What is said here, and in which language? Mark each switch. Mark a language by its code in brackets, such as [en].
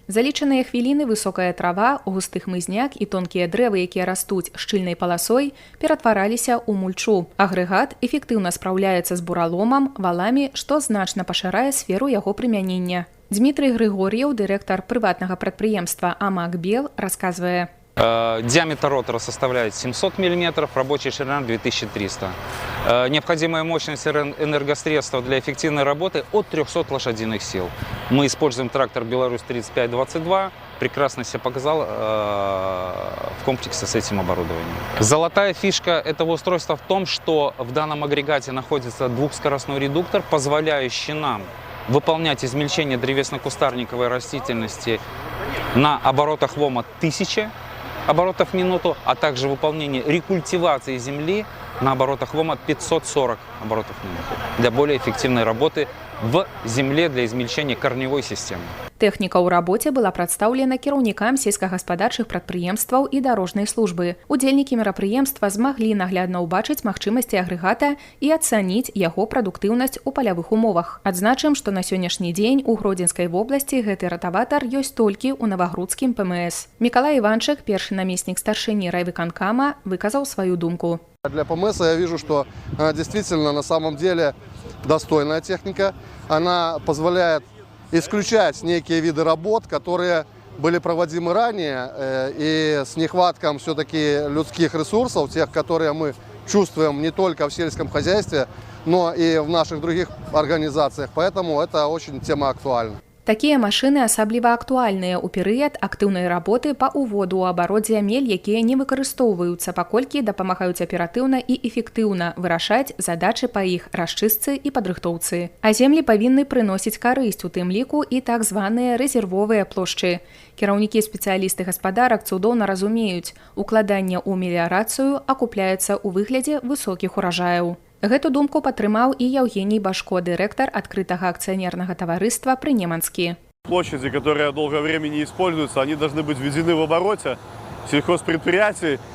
[be] За лічаныя хвіліны высокая трава, густы хмызняк і тонкія дрэвы, якія растуць шчыльнай паласой, ператвараліся ў мульчу. Агрэгат эфектыўна спраўляецца з бураломам, валамі, што значна пашырае сферу яго прымянення. Дмітрый Григор'еў, дырэктар прыватнага прадпрыемства «Амак Бел», расказвае. [ru] Диаметр ротора составляет 700 мм, рабочая ширина 2300. Необходимая мощность энергосредства для эффективной работы от 300 лошадиных сил. Мы используем трактор «Беларусь 3522». Прекрасно себя показал в комплексе с этим оборудованием. Золотая фишка этого устройства в том, что в данном агрегате находится двухскоростной редуктор, позволяющий нам выполнять измельчение древесно-кустарниковой растительности на оборотах ВОМа 1000 оборотов в минуту, а также выполнение рекультивации земли на оборотах ВОМа 540 оборотов в минуту для более эффективной работы в земле для измельчения корневой системы. [be] Тэхніка ў рабоце была прадстаўлена кіраўнікам сельскагаспадарчых прадпрыемстваў і дарожнай службы. Удзельнікі мерапрыемства змаглі наглядна ўбачыць магчымасці агрэгата і ацаніць яго прадуктыўнасць у палявых умовах. Адзначым, што на сённяшні дзень у Гродзенскай вобласці гэты ратаватар ёсць толькі ў Навагрудскім ПМС. Мікалай Іванчык, першы намеснік старшыні райвыканкама, выказаў сваю думку. [ru] Для ПМС я вижу, что действительно на самом деле достойная техника. Она позволяет исключать некие виды работ, которые были проводимы ранее, и с нехватком все-таки людских ресурсов, тех, которые мы чувствуем не только в сельском хозяйстве, но и в наших других организациях. Поэтому это очень тема актуальна. [be] Такія машыны асабліва актуальныя ў перыяд актыўнай работы па ўводу ў абарот зямель, якія не выкарыстоўваюцца, паколькі дапамагаюць аператыўна і эфектыўна вырашаць задачы па іх расчыстцы і падрыхтоўцы. А землі павінны прыносіць карысць, у тым ліку і так званыя рэзервовыя плошчы. Кіраўнікі спецыялісты гаспадарак цудоўна разумеюць, укладанне ў меліярацыю акупляецца ў выглядзе высокіх уражаяў. Гэту думку падтрымаў і Евгений Башко, дырэктар адкрытага акцыянернага таварыства «Прынеманскі». [ru] Площади, которые долгое время не используются, они должны быть введены в обороте сельхозпредприятий.